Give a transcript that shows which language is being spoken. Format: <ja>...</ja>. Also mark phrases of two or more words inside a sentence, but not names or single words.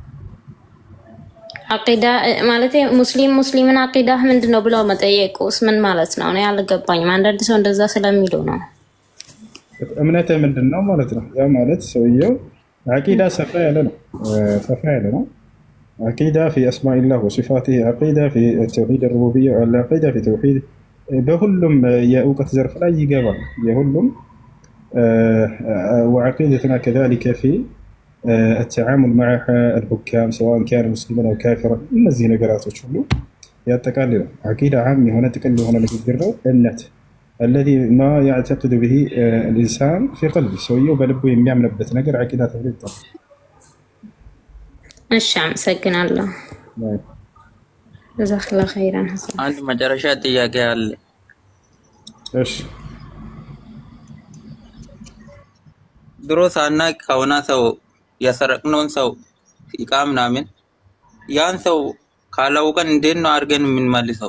<am>አቂዳ ማለት ሙስሊምን አቂዳ ምንድነው ብለው መጠየቁስ ምን ማለት ነው? እኔ አልገባኝም። አንዳንድ ሰው እንደዛ ስለሚሉ ነው። እምነት ምንድነው ማለት ነው? ያ ማለት ሰውየው አቂዳ ሰፋ ያለ ነው። ሰፋ ያለ ነው። አቂዳ</am> <ar>في اسماء الله وصفاته عقيده في التوحيد الربوبيه والعقيده في توحيد</ar> <am>በሁሉም የእውቀት ዘርፍ ላይ ይገባል። የሁሉም</am> <ar>وعقيدتنا كذلك في التعامل مع الحكام سواء كان مسلما او كافرا</ar> <am>እነዚህ ነገራቶች ሁሉ ያጠቃልላል። አቂዳ ዓም የሆነ ጥቅል የሆነ ንግግር ነው። እምነት</am> <ar>الذي ما يعتقد به الانسان في قلبه</ar> <am>ሰውየው በልቡ የሚያምንበት ነገር አቂዳ ተብሎ ይጠራል። እሺ አመሰግናለሁ።</am> <ar>جزاك الله خيرا።</ar> <am>አንድ መጨረሻ ጥያቄ አለ። እሺ ድሮ ሳናቅ ከሆነ ሰው የሰረቅነውን ሰው እቃ ምናምን ያን ሰው ካላወቀን እንዴት ነው አድርገን የምንመልሰው?</am>